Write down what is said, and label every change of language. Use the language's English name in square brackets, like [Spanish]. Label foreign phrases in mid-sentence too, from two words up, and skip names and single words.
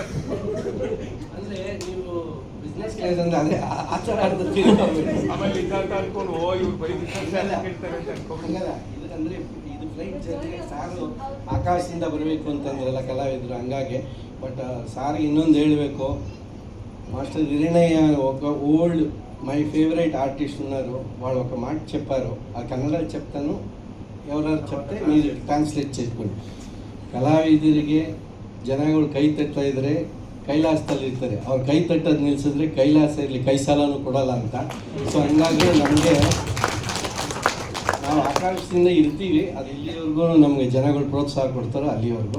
[Kannada] ಅಂದರೆ ನೀವು [English] business class [Kannada] ಅಂದರೆ ಅದೇ ಆ ಥರ ಆಮೇಲೆ ಇದ್ದಂತ ಅನ್ಕೊಂಡು ಇವ್ರು ಬರೀ [English] business class [Kannada] ಕೇಳ್ತಾರೆ ಅಂತ ಅನ್ಕೊಂಡು. ಅಂದರೆ ಇದು [English] flight journey [Kannada] ಸಾರು ಆಕಾಶದಿಂದ ಬರಬೇಕು ಅಂತಂದ್ರಲ್ಲ ಕಲಾವಿದರು, ಹಂಗಾಗಿ. ಬಟ್ ಸಾರಿಗೆ ಇನ್ನೊಂದು ಹೇಳಬೇಕು, [Telugu] మాస్టర్ వీరయ్య ఒక [English] old my favourite artist [Telugu] ఉన్నారు. వాళ్ళు ఒక మాట చెప్పారు, ఆ కన్నడ చెప్తాను, ఎవరెవరు చెప్తే మీరు ಟ್ರಾನ್ಸ್ಲೇಟ್ చేసుకోండి. [Kannada] ಕಲಾವಿದರಿಗೆ ಜನಗಳು ಕೈ ತಟ್ತಾ ಇದ್ರೆ ಕೈಲಾಸದಲ್ಲಿ ಇರ್ತಾರೆ, ಅವ್ರು ಕೈ ತಟ್ಟೋದು ನಿಲ್ಲಿಸಿದ್ರೆ ಕೈಲಾಸ ಇರಲಿ ಕೈ ಸಾಲನೂ ಕೊಡಲ್ಲ ಅಂತ. ಸೊ ಹಂಗಾಗಿ ನಮಗೆ ನಾವು ಆಕಾಶದಿಂದ ಇರ್ತೀವಿ, ಅದು ಇಲ್ಲಿವರೆಗೂ ನಮಗೆ ಜನಗಳು ಪ್ರೋತ್ಸಾಹ ಕೊಡ್ತಾರೋ ಅಲ್ಲಿವರೆಗೂ.